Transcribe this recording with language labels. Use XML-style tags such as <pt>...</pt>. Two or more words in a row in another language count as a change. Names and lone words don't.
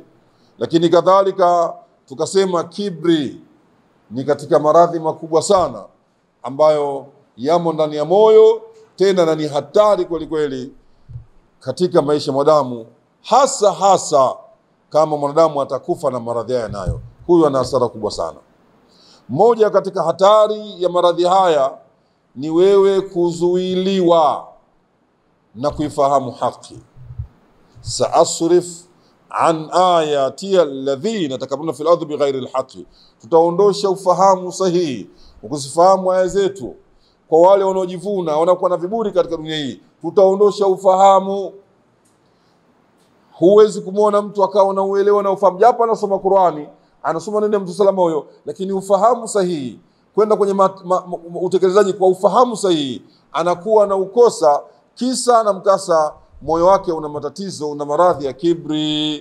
<sw>Lakini kadhalika tukasema kibri ni katika maradhi makubwa sana ambayo yamo ndani ya moyo, tena na ni hatari kweli kweli katika maisha ya mwanadamu, hasa kama mwanadamu atakufa na maradhi haya nayo, huyo ana hasara kubwa sana. Moja katika hatari ya maradhi haya ni wewe kuzuiliwa na kuifahamu haki.</sw> <ar>سأصرف عن آياتي الذين يتكبرون في الأرض بغير الحق,</ar> <sw>tutaondosha ufahamu sahihi, ukusifahamu aya zetu kwa wale wanaojivuna, wanakuwa na viburi katika dunia hii. Tutaondosha ufahamu. Huwezi kumuona mtu akawa na uelewa na ufahamu, japo anasoma Qur'ani, anasoma neno mtu salama huyo, lakini ufahamu sahihi kwenda kwenye utekelezaji kwa ufahamu sahihi anakuwa na ukosa, kisa na mkasa moyo wake una matatizo, una maradhi ya kibri.</sw>